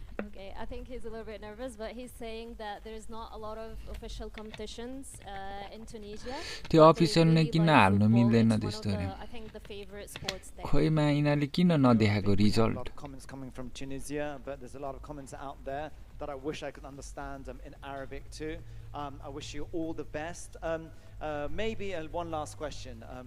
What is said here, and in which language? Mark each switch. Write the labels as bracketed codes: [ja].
[en] Okay, I think he's a little bit nervous, but he's saying that there's not a lot of official competitions in Tunisia. [ne] त्यो official नै किन हाल्नु मिल्दैन त्यस्तो रे खोइमा यिनीहरूले किन नदेखाएको result [en] comments coming from Tunisia, but there's a lot of comments out there that I wish I could understand in Arabic too. I wish you all the best. Maybe one last question.